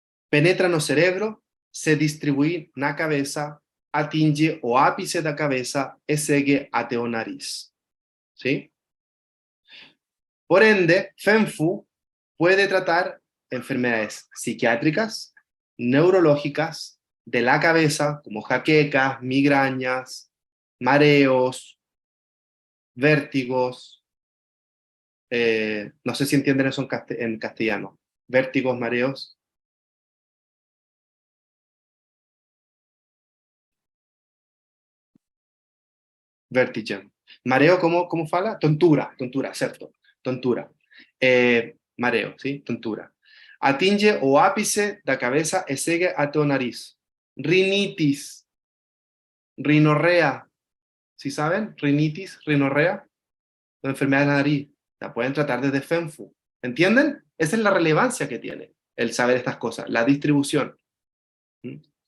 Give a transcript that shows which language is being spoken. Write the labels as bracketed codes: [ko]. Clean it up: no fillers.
[pt] Penetra no cerebro, se distribui na cabeça, atinge o ápice da cabeça e segue até o nariz. [es] ¿Sí? Por ende, FENFU puede tratar enfermedades psiquiátricas, neurológicas, de la cabeza, como jaquecas, migrañas, mareos, vértigos, no sé si entienden eso en castellano, vértigos, mareos. [pt] Vertigen. Mareo, [es] ¿cómo fala? [pt] Tontura, certo. Tontura. Mareo, ¿sí? Tontura. Atinge o ápice da cabeça e segue até o nariz. [es] Rinitis, rinorrea, ¿sí saben? Rinitis, rinorrea, la enfermedad de la nariz. La pueden tratar desde FENFU. ¿Entienden? Esa es la relevancia que tiene el saber estas cosas, la distribución. ¿Mm?